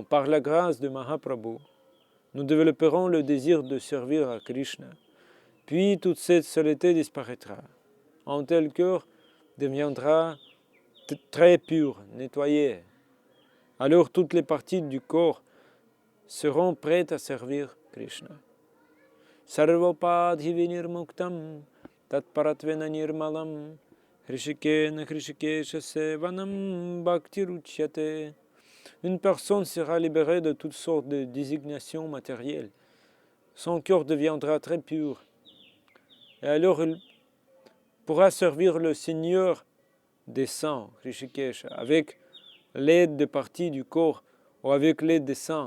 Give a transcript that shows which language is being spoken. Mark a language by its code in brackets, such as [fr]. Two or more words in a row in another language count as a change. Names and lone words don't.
[fr] Par la grâce de Mahaprabhu, nous développerons le désir de servir à Krishna. Puis toute cette saleté disparaîtra. Un tel cœur deviendra très pur, nettoyé. Alors toutes les parties du corps seront prêtes à servir Krishna. [sa] सर्वोपाधि विनिर्मुक्तं तत्परत्वेन निर्मलम् हृषीकेण हृषीकेश सेवनं भक्तिरुच्यते. [fr] Une personne sera libérée de toutes sortes de désignations matérielles. Son cœur deviendra très pur. Et alors il pourra servir le Seigneur des saints, Hrishikesha, avec l'aide de parties du corps ou avec l'aide des saints.